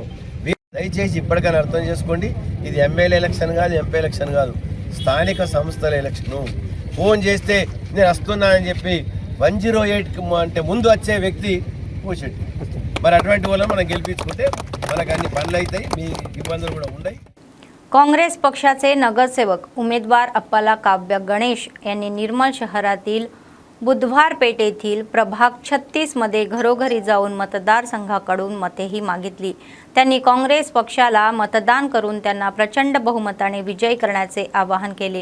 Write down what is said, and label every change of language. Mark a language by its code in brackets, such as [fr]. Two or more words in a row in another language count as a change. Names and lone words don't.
[te] దయచేసి ఇప్పటికైనా అర్థం చేసుకోండి, ఇది [en] MLA election [te] కాదు, [en] MP election [te] కాదు, స్థానిక సంస్థల ఎలక్షను. ఫోన్ చేస్తే నేను వస్తున్నా అని చెప్పి 108 అంటే ముందు వచ్చే వ్యక్తి ఓషెట్టి. మరి అటువంటి వల్ల మనం గెలిపించుకుంటే మనకు अన్ని పనులు అవుతాయి, మీ ఇబ్బందులు కూడా ఉండయి. [mr] काँग्रेस पक्षाचे नगरसेवक उमेदवार अप्पाला काव्य गणेश यांनी निर्मल शहरातील बुधवारपेठ येथील प्रभाग 36 मध्ये घरोघरी जाऊन मतदारसंघाकडून मतेही मागितली. त्यांनी काँग्रेस पक्षाला मतदान करून त्यांना प्रचंड बहुमताने विजयी करण्याचे आवाहन केले.